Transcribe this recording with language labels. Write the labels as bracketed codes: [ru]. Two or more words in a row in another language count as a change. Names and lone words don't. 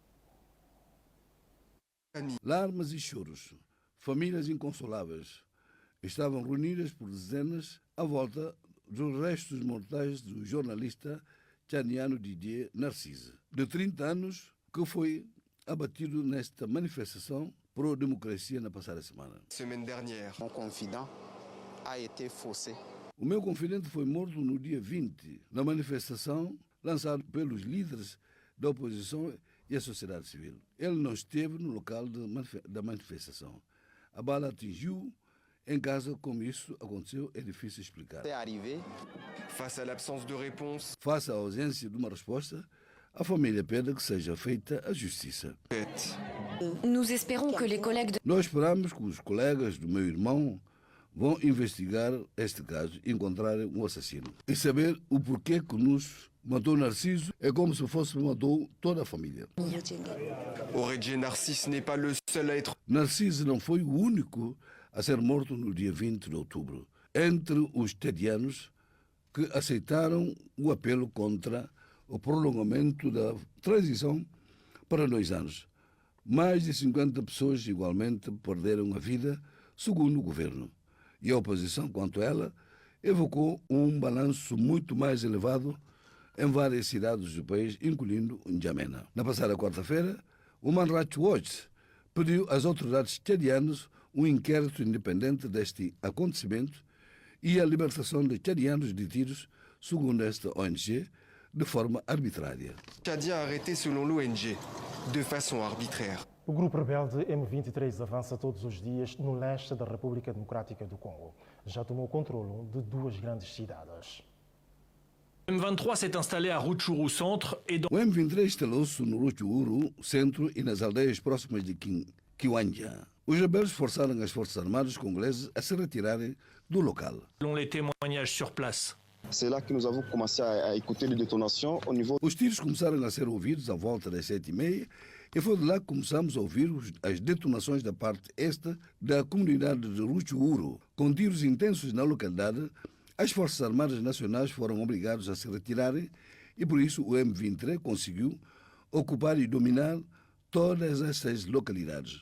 [pt] Larmas e choros, famílias inconsoláveis, estavam reunidas por dezenas à volta dos restos mortais do jornalista tchadiano Didier Narcisse, de 30 anos, que foi abatido nesta manifestação pró-democracia na passada semana. [fr] Semana dernière, mon confident a été faussé. [pt] O meu confidente foi morto no dia 20, na manifestação lançada pelos líderes da oposição e a sociedade civil. Ele não esteve no local da manifestação. A bala atingiu em casa. Como isso aconteceu, é difícil explicar. [fr] Face à l'absence de réponse, [pt] face à ausência de uma resposta, a família pede que seja feita a justiça. Nós esperamos que os colegas do meu irmão vão investigar este caso e encontrarem um assassino. E saber o porquê que nos matou Narciso é como se fosse matou toda a família. [fr] Narcisse n'est pas le seul à être... [pt] Narciso não foi o único a ser morto no dia 20 de outubro. Entre os tchadianos que aceitaram o apelo contra o prolongamento da transição para 2 anos. Mais de 50 pessoas igualmente perderam a vida, segundo o governo. E a oposição, quanto a ela, evocou um balanço muito mais elevado em várias cidades do país, incluindo N'Djamena. Na passada quarta-feira, o Human Rights Watch pediu às autoridades tchadianas um inquérito independente deste acontecimento e a libertação de tchadianos detidos, segundo esta ONG, de forma arbitrária. [fr] Tchadien arrêté selon l'ONG, de façon arbitraire. [pt] O grupo rebelde M23 avança todos os dias no leste da República Democrática do Congo. Já tomou controle de 2 grandes cidades. [fr] O M23 s'est installé à Rutshuru Centre et dans... [pt] O M23 instalou-se no Rutshuru Centro e nas aldeias próximas de Kiwanja. Os rebeldes forçaram as forças armadas congolesas a se retirarem do local. [fr] Selon les témoignages sur place. C'est là que nous avons commencé à écouter les détonations au niveau... [pt] Os tiros começaram a ser ouvidos à volta das 7h30 e foi de lá que começamos a ouvir as detonações da parte este da comunidade de Rutshuru. Com tiros intensos na localidade, as Forças Armadas Nacionais foram obrigadas a se retirarem e por isso o M23 conseguiu ocupar e dominar todas essas localidades.